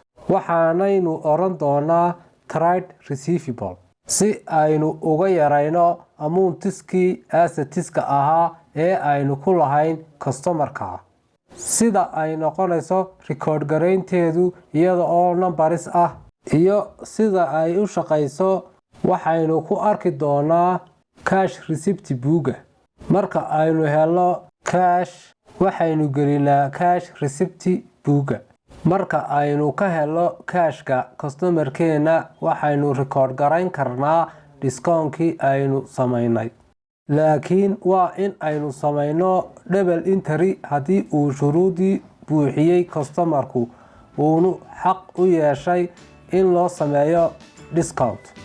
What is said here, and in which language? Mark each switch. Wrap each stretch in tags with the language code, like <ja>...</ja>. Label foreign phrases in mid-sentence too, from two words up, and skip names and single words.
<so>Waxaanaynu oran doonaa</so> <en>trade receivable</en> <so>si aynu uga yarayno amountiskii assets-ka ahaa ee aynu ku lahayn customer-ka. Sida ay noqonayso record garaynteedu iyada oo numbers ah iyo sida ay u shaqayso waxaynu ku arki doonaa</so> <en>cash receipt book.</en> <so>Marka aynu helno cash, waxaynu gelinaa</so> <en>cash receipt book.</en> <so>Marka aynu ka helno cash-ka customer-keena, waxaynu record garayn karnaa discount-kii aynu samaynay. Laakiin waa in aynu samayno</so> <en>double entry</en> <so>haddii uu shuruudii buuxiyey customer-ku uunu xaq u yeeshay in loo sameeyo discount.</so>